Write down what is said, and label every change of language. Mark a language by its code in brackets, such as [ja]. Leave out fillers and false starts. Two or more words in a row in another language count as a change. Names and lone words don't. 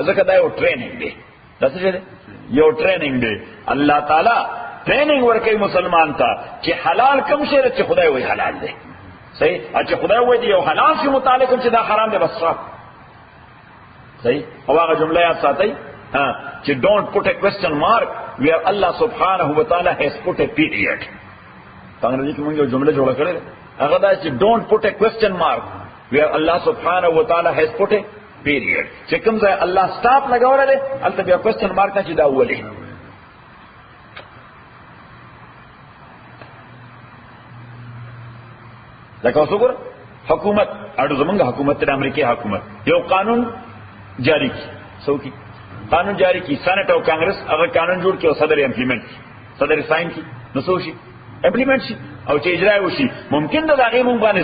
[ps] ځکه دا یو ټریننګ دی. دا څه دی؟ یو ټریننګ دی. الله تعالی ټریننګ ورکوي مسلمان ته چې حلال کوم شی چې خدای وایي حلال دی. صحیح. چې خدای وایي یو حلال شی متعلق چې دا حرام دی بس. صحیح. او هغه جمله یاد ساتئ چې [en] don't put a question mark where Allah [ar] سبحانه وتعالى [en] has put a period. [ps] څنګه چې موږ یو جمله جوړه کړې هغه دا چې [en] don't put a question mark where Allah [ar] سبحانه وتعالى [en] has put a period. [ps] چې کوم ځای الله سٹاپ لګولې البته بیا [en] question mark [ps] نه چې دا ولې. لکه وګور حکومت اړو زمونږ حکومت د امریکای حکومت یو قانون جاری کی سوکی قانون جاری کی سینټ او کانګرس هغه قانون جوړ کړي او صدر امپلیمنٹ صدر ساين کی نو سوشي امپلیمنٹ شي او چې اجرا وشي ممکن دا هغه مونږ باندې